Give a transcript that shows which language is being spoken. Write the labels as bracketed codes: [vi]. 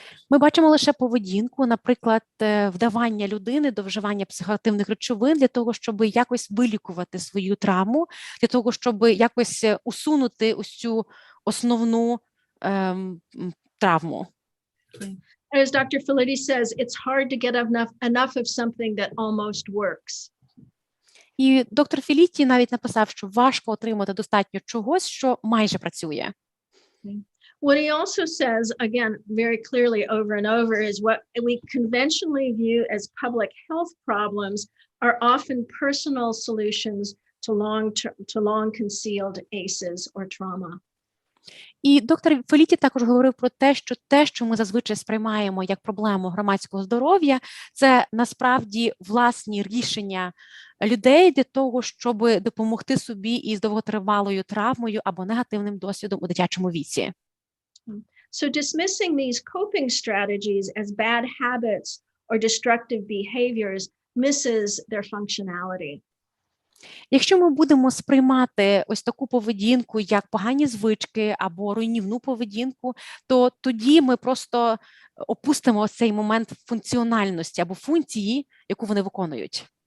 [uk] Ми бачимо лише поведінку, наприклад, вдавання людини до вживання психоактивних речовин для того, щоб якось вилікувати свою травму, для того, щоб якось усунути ось цю основну травму. [en] As Dr. Felitti says, it's hard to get enough of something that almost works. [uk] І доктор Філітті навіть написав, що важко отримати достатньо чогось, що майже працює. [en] What he also says, again, very clearly over and over, is what we conventionally view as public health problems are often personal solutions to long concealed ACEs or trauma. [uk] І доктор Феліті також говорив про те, що ми зазвичай сприймаємо як проблему громадського здоров'я, це насправді власні рішення людей для того, щоб допомогти собі із довготривалою травмою або негативним досвідом у дитячому віці. [en] So dismissing these coping strategies as bad habits or destructive behaviors misses their functionality. [uk] Якщо ми будемо сприймати ось таку поведінку як погані звички або руйнівну поведінку, то тоді ми просто опустимо цей момент функціональності або функції, яку вони виконують.